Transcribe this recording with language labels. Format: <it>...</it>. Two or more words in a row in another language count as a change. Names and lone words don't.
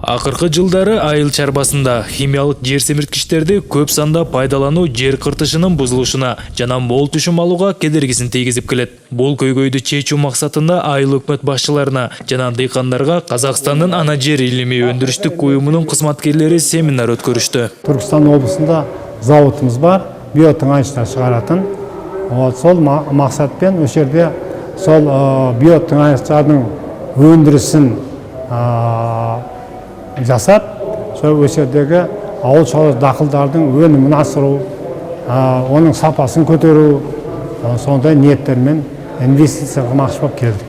<ky>Акыркы жылдары айыл чарбасында химиялык жер семирткичтерди көп санда пайдалануу жер кыртышынын бузулушуна жана мол түшүм алууга кедергисин тийгизип келет. Бул көйгөйдү чечүү максатында айыл өкмөт башчыларына жана дыйкандарга Казакстандын ана жер илимий өндүрүштүк уюмунун кызматкерлери семинар өткөрүштү.</ky> <kk>Түркістан облысында заводымыз бар, биотыңайыштар чыгаратын. Сол максатпен</kk> <ky>ошол жерде</ky> <kk>сол</kk> <ky>биотыңайыштардын өндүрүшүн жасап,</ky> <kk>сол жердегі ауыл шаруашылық дақылдардың өнімін асыру, оның сапасын көтеру, сондай ниеттермен инвестиция қылмақшы болып келдік.</kk>